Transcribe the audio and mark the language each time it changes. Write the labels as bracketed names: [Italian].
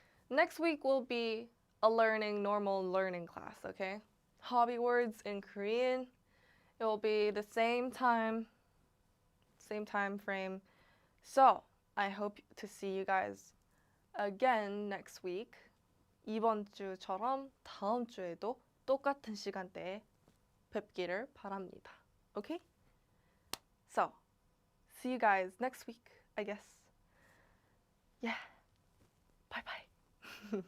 [English] Next week will be a normal learning class, okay? Hobby words in Korean. It will be the same time frame. So, I hope to see you guys again next week. [Korean] 이번 주처럼 다음 주에도 똑같은 시간대에 뵙기를 바랍니다. [English] Okay? So, see you guys next week, I guess. Yeah. Bye bye.